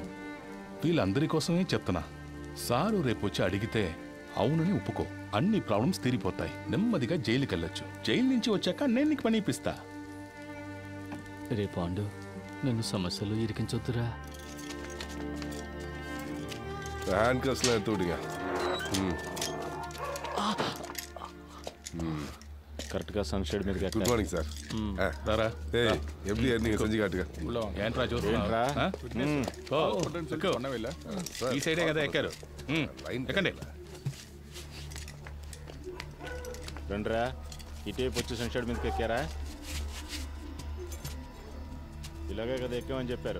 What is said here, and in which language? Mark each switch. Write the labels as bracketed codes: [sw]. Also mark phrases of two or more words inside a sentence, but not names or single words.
[te] వీళ్ళందరి కోసమే చెప్తున్నా. సారు రేపు వచ్చి అడిగితే అవునని ఒప్పుకో. అన్ని ప్రాబ్లమ్స్ తీరిపోతాయి. నెమ్మదిగా జైలుకి వెళ్ళొచ్చు. జైలు నుంచి వచ్చాక నేను నీకు పని ఇప్పిస్తా. రే పాండు, నన్ను సమస్యలు ఇరికించొద్దురా. [ta] హ్యాండ్ కస్లో எடுத்து விடுங்க. [te] కరెక్ట్గా సన్షేడ్ మీద గుడ్ మార్నింగ్ సార్. రారా. [ta] எப்படி நீங்க செஞ்சு காட்டுங்க. [te] ఏంట్రా చూస్తున్నా? ఈ సైడే కదా ఎక్కారు. ఎక్కండి. రండిరా, ఇటేపు వచ్చి సన్షేడ్ మీదకి ఎక్కారా? ఇలాగే కదా ఎక్కామని చెప్పారు.